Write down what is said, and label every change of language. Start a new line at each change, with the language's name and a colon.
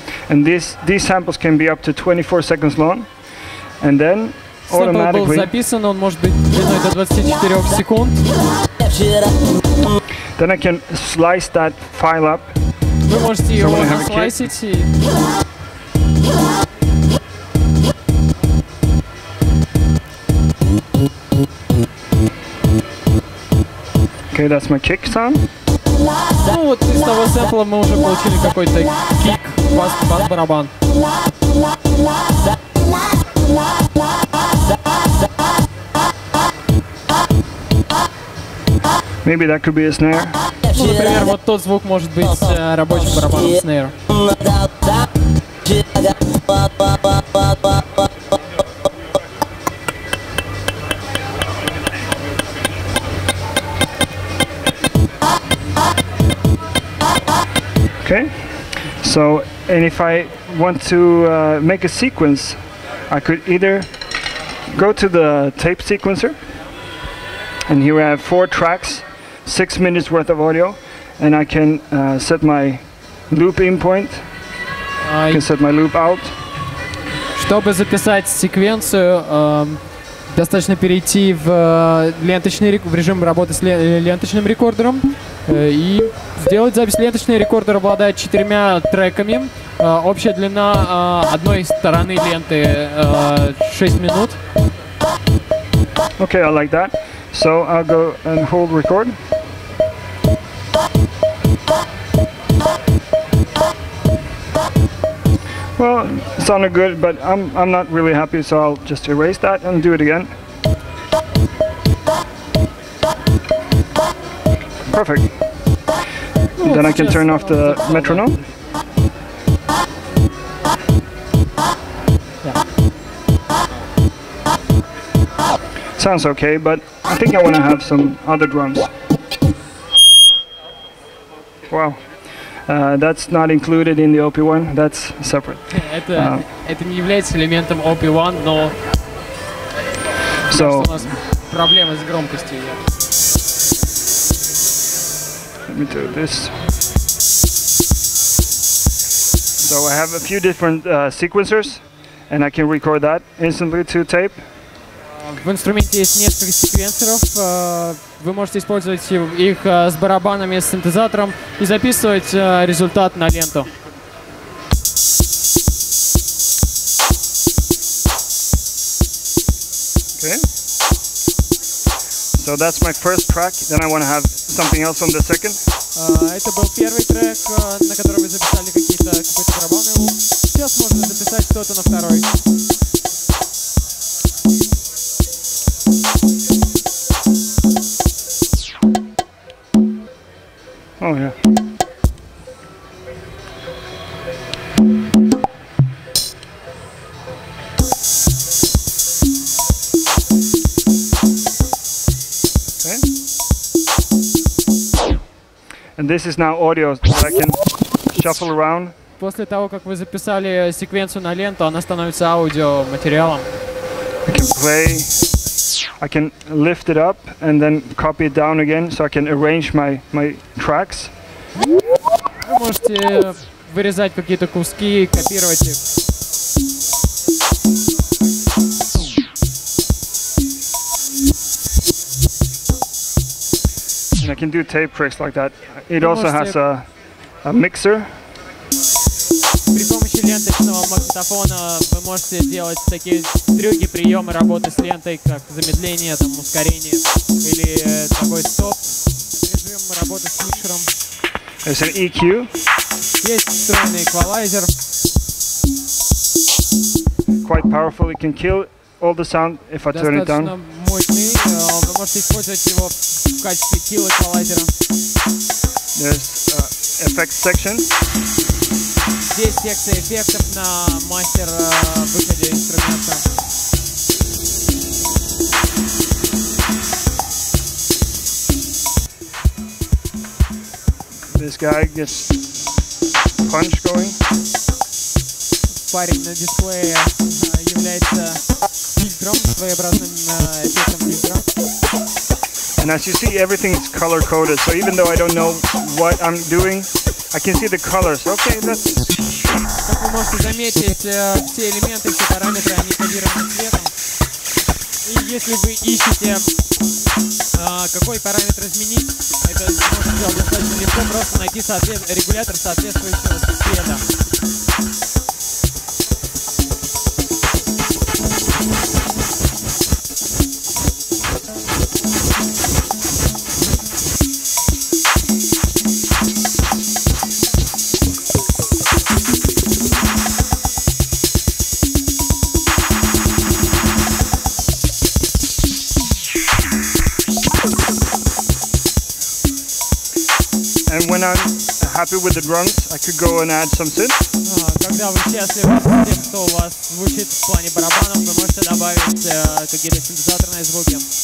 English: And these samples can be up to 24 seconds long, and then
Russian: Сэмпл был
English: automatically
Russian: записан, он может быть длиной до 24 секунд.
English: then I can slice that file up.
Russian: Вы можете его
English: when I have a
Russian: наслайсить и
English: Okay, that's my kick sound.
Russian: ну вот из того сэмпла мы уже получили какой-то кик, бас-барабан.
English: Maybe that could be a snare.
Russian: Ну, например, вот тот звук может быть рабочим барабаном снейра.
English: Okay, so and if I want to make a sequence, I could either go to the tape sequencer, and here I have 4 tracks, 6 minutes worth of audio, and I can set my loop in point, I can set my loop out.
Russian: Чтобы записать секвенцию, достаточно перейти в режим работы с ленточным рекордером и сделать запись. Ленточный рекордер обладает 4 треками. Общая длина одной стороны ленты 6 минут.
English: Okay, I like that. So I'll go and hold record. Well, it sounded good, but I'm not really happy, so I'll just erase that and do it again. Perfect. Then I can turn off the metronome. Sounds okay, but I think I want to have some other drums. Wow. That's not included in the OP-1, that's separate.
Russian: Это не является элементом OP-1, но
English: So,
Russian: у нас проблемы с громкостью.
English: let me do this. So I have a few different sequencers, and I can record that instantly to tape.
Russian: В инструменте есть несколько секвенсоров. Вы можете использовать их с барабанами, с синтезатором и записывать результат на ленту.
English: Okay. So that's my first track. Then I want to have something else on the second.
Russian: Это был первый трек, на который вы записали какой-то барабанный звук. Сейчас можно записать что-то на второй.
English: Oh yeah. Okay. And this is now audio that I can shuffle around
Russian: после того, как вы записали секвенцию на ленту, она становится аудиоматериалом.
English: I can play, I can lift it up and then copy it down again, so I can arrange my tracks.
Russian: Вы можете вырезать какие-то куски, копировать их.
English: And I can do tape tricks like that. It also has a mixer.
Russian: При помощи ленточного магнитофона вы можете делать такие трюки, приемы работы с лентой, как замедление, там, ускорение или такой стоп, режим работы с микшером.
English: There's an EQ.
Russian: Есть встроенный эквалайзер.
English: Quite powerful. You can kill all the sound if I turn it down.
Russian: Достаточно мощный. Вы можете использовать его в качестве kill эквалайзера.
English: There's effects section.
Russian: Здесь секция эффектов на мастер выходе инструмента.
English: This guy gets punch going.
Russian: Парень на дисплее является фильтром, своеобразным эффектом фильтра.
English: And as you see, everything is color coded. So even though I don't know what I'm doing, I can see the colors. Okay, that's.
Russian: Как вы можете заметить, все элементы, все параметры, они кодированы цветом. И если вы ищете, какой параметр изменить, это можно сделать достаточно легко, просто найти регулятор соответствующего цвета.
English: And when I'm happy with the drums, I could go and add some synth.
Russian: Когда вы счастливы с тем, что у вас звучит в плане барабанов, вы можете добавить какие-то синтезаторные звуки.